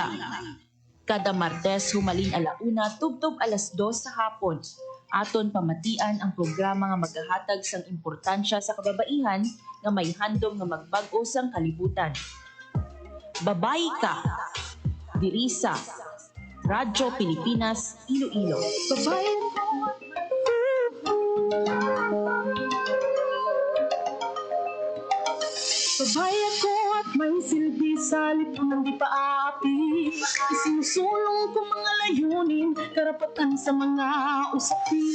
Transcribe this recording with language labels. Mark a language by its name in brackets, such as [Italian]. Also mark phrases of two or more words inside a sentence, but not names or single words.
[Hiligaynon] Kada Martes humalin 1:00 tubtob 2:00 sa hapon. Aton pamatian ang programa nga magahatag sang importansya sa kababaihan nga may handom nga magbag-o sang kalibutan. Babae Ka. Diri sa Radyo Pilipinas, Iloilo. [Filipino] Babae Babae ako at may silbi sa lipunan di paapi. Isinusulong ko mga layunin, karapatan sa mga usapin.